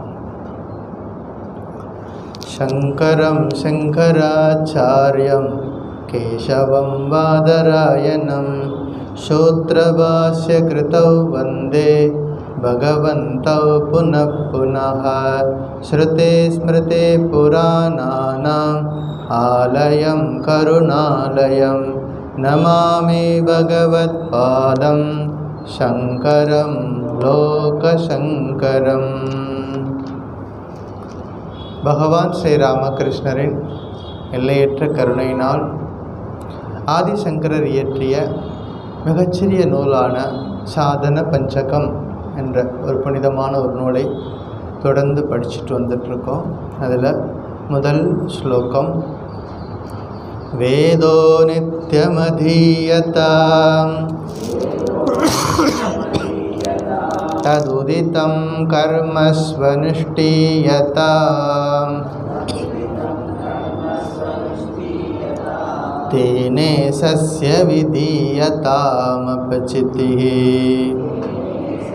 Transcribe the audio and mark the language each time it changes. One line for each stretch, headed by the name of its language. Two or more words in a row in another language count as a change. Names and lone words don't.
Sanskrit: शङ्करं शङ्कराचार्यं केशवं बादरायणं सूत्रभाष्यकृतौ वन्दे भगवन्तौ पुनः पुनः। श्रुतिस्मृतिपुराणानाम् आलयं करुणालयं नमामि भगवत्पादं शङ्करं लोकशङ्करम्।
Tamil: பகவான் ஸ்ரீ ராமகிருஷ்ணரின் எல்லையற்ற கருணையினால் ஆதிசங்கரர் இயற்றிய மிகச்சிறிய நூலான சாதன பஞ்சகம் என்ற ஒரு புனிதமான ஒரு நூலை தொடர்ந்து படிச்சுட்டு வந்துட்ருக்கோம். அதில் முதல் ஸ்லோகம்,
Sanskrit: वेदो नित्यमधीयताम् तदुदितं कर्मस्वनुष्ठीयताम् तेने सस्य विधीयतामपचितिः।